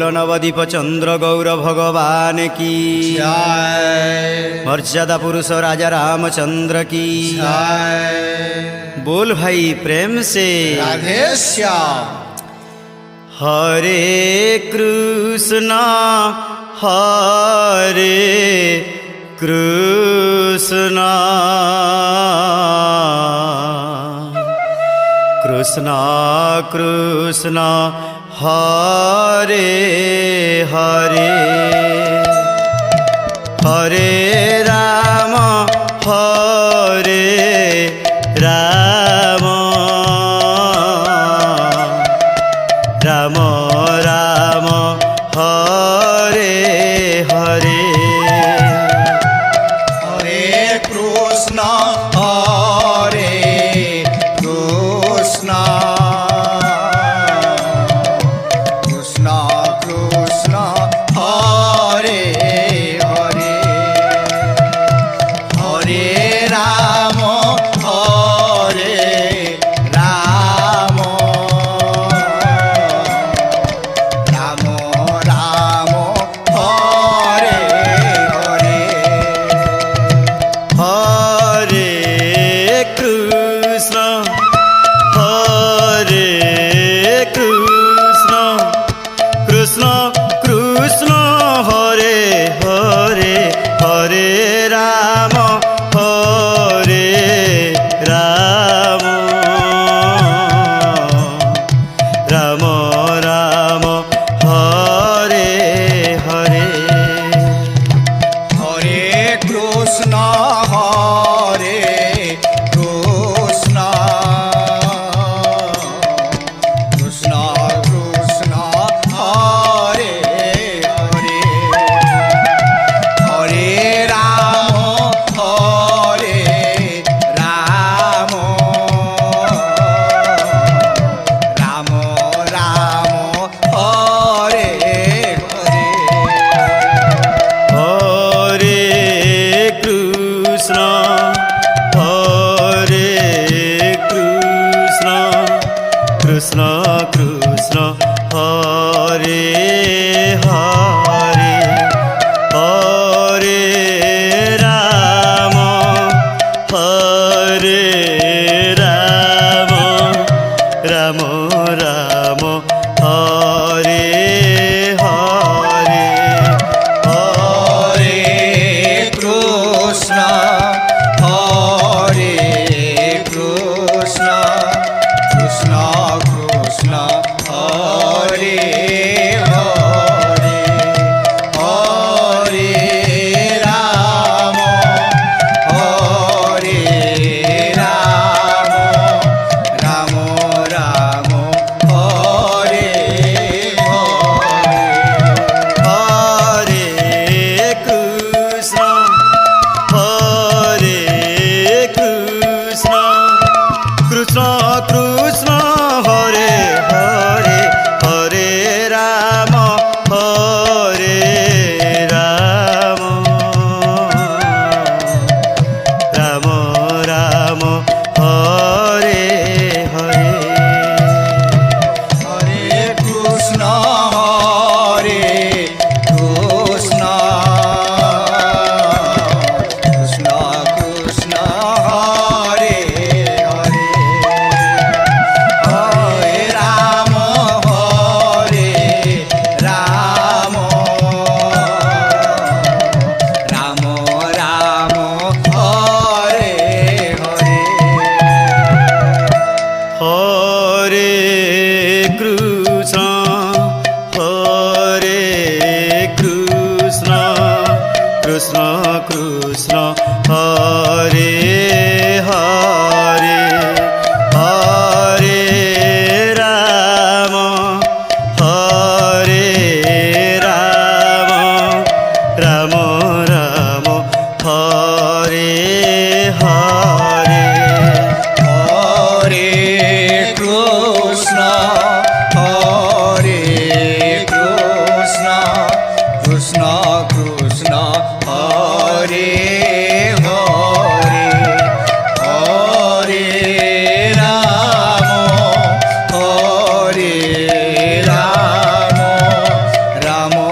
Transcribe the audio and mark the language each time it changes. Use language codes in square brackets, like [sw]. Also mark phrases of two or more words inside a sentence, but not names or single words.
[hi] नवद्वीप चन्द्र गौर भगवान की জয় मर्यादा पुरुष राजा रामचंद्र की জয় बोल भाई प्रेम से রাধে শ্যাম [sa] हरे कृष्ण हरे कृष्ण कृष्ण कृष्ण हरे हरे हरे राम हरे राम राम राम हरे हरे হরে কৃষ্ণ হরে কৃষ্ণ কৃষ্ণ কৃষ্ণ হরে হরে হরে রাম হরে রাম রাম রাম হরে হরে हरे कृष्ण हरे कृष्ण कृष्ण कृष्ण हरे हरे हरे राम हरे राम राम राम हरे हरे হরে কৃষ্ণ হরে কৃষ্ণ কৃষ্ণ কৃষ্ণ হরে হরে হরে রাম হরে রাম রাম রাম হরে হরে हरे कृष्ण हरे कृष्ण कृष्ण कृष्ण हरे हरे हरे राम हरे राम राम राम हरे हरे হরে কৃষ্ণ হরে কৃষ্ণ কৃষ্ণ কৃষ্ণ হরে হরে হরে রাম হরে রাম রাম রাম হরে হরে हरे कृष्ण हरे कृष्ण कृष्ण कृष्ण हरे हरे हरे राम हरे राम राम राम हरे हरे হরে কৃষ্ণ হরে কৃষ্ণ কৃষ্ণ কৃষ্ণ হরে হরে হরে রাম হরে রাম রাম রাম হরে হরে हरे कृष्ण हरे कृष्ण कृष्ण कृष्ण हरे हरे हरे राम हरे राम राम राम हरे हरे হরে কৃষ্ণ হরে কৃষ্ণ কৃষ্ণ কৃষ্ণ হরে হরে হরে রাম হরে রাম রাম